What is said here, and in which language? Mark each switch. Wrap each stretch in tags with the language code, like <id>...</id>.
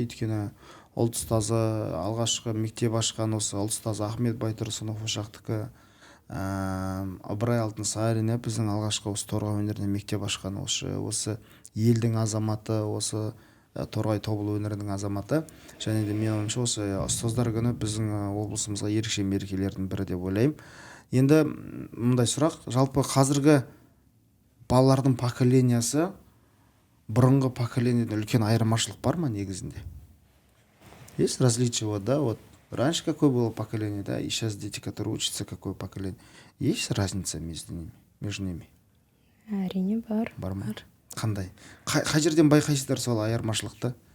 <kk>Өйткені ұлт ұстазы алғашқы мектеп ашқан осы ұлт ұстазы Ахмет Байтұрсынов ошақтікі, Ыбырай Алтынсарин біздің алғашқы осы Торғай өңіріне мектеп ашқан осы елдің азаматы, осы Торғай Тобыл өңірінің азаматы. Және де менің ойымша осы ұстаздар күні біздің облысымызға ерекше мерекелердің бірі деп ойлаймын. Енді мындай сұрақ, жалпы қазіргі балалардың поколениясы бұрынғы поколениеден үлкен айырмашылық бар ма негізінде?</kk> <ru>Есть различия, вот, да, вот раньше какое было поколение, да, и сейчас дети, которые учатся, какое поколение. Есть разница между ними?</ru> <kk>Әрине бар. Бар ма? Қандай? Қай жерден байқайсыздар сол айырмашылықты?</kk>